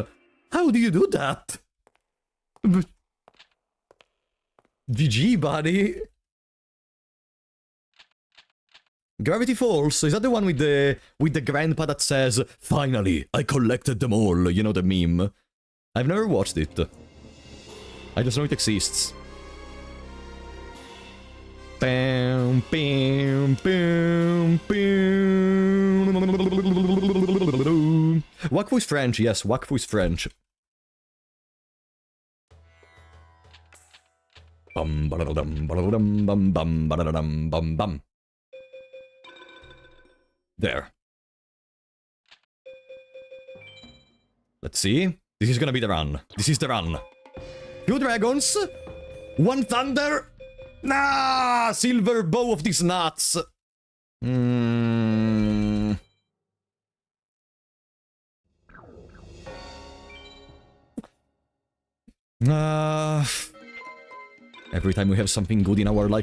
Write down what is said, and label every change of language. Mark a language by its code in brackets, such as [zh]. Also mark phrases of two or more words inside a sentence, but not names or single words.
[en] How do you do that? GG, buddy. Gravity Falls, is that the one with the grandpa that says, "Finally, I collected them all," you know the meme? I've never watched it. I just know it exists. Bam, bam, bam, bam. Wakfu is French, yes, Wakfu is French. Bum, ba-da-dum, ba-da-dum, bum, bum, ba-da-dum, bum, bum. There. Let's see. This is gonna be the run. This is the run. 2 dragons. 1 thunder. Nah! Silver bow of these nuts. Every time we have something good in our life.